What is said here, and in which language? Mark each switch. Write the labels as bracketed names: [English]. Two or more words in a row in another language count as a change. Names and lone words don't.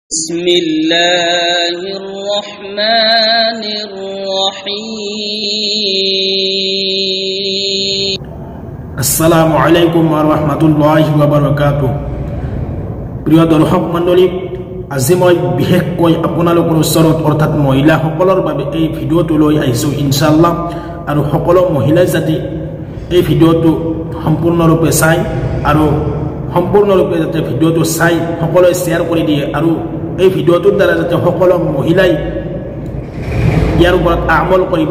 [Arabic] بسم الله الرحمن الرحيم السلام عليكم ورحمة الله وبركاته [Assamese] প্রিয় দর্শক মণ্ডলী আজি মই বিশেষকৈ আপোনালোকৰ ওচৰত অৰ্থাৎ মহিলাসকলৰ বাবে এই ভিডিঅ'টো লৈ আহিছোঁ [Arabic] إن شاء الله [Assamese] আৰু সকলো মহিলাই যাতে এই ভিডিঅ'টো সম্পূৰ্ণৰূপে চাই আৰু সম্পূৰ্ণৰূপে যাতে ভিডিঅ'টো চাই সকলোৱে শ্বেয়াৰ কৰি দিয়ে আৰু এই ভিডিঅ'টোৰ দ্বাৰা যাতে সকলো মহিলাই ইয়াৰ ওপৰত আমল কৰিব